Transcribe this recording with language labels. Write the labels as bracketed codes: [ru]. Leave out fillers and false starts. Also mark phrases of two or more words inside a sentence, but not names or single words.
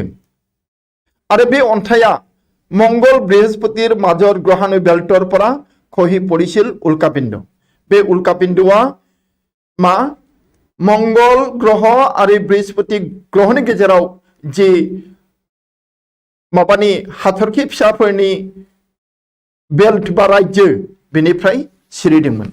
[brx] आरो बे अन्थाइया [as] মংগল বৃহস্পতিৰ মাজৰ গ্ৰহাণু বেল্টৰ পৰা খহি পৰিছিল উল্কাপিণ্ড। [brx] बे उल्कापिंडआ मा मंगल ग्रह आरो बृहस्पति ग्रहनि गेजेराव जि माबानि हाथरखि फिसाफोरनि बेल्ट बा राज्यो बेनिफ्राय सिरिदोंमोन।